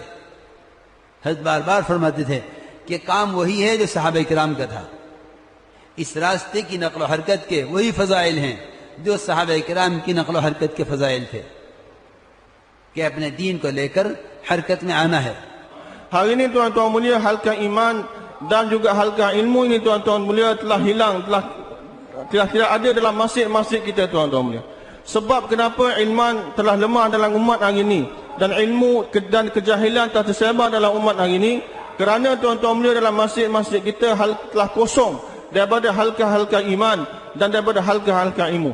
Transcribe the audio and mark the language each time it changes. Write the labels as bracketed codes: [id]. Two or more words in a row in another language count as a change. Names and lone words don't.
[hi] हज़रत बार बार फरमाते थे कि काम वही है जो सहाबा किराम का था। इस रास्ते की नक़्ल व हरकत के वही फ़ज़ाइल हैं जो सहाबा किराम की नक़्ल व हरकत के फ़ज़ाइल थे कि अपने दीन को लेकर हरकत में आना है। [ms] Hari ini tuan-tuan mulia, halqa iman dan juga halqa ilmu ini tuan-tuan mulia telah hilang, telah tidak ada dalam masjid-masjid kita tuan-tuan mulia. Sebab kenapa iman telah lemah dalam umat hari ini dan ilmu dan kejahilan telah tersebar dalam umat hari ini, kerana tuan-tuan mulia dalam masjid-masjid kita telah kosong daripada halqa-halqa iman dan daripada halqa-halqa ilmu.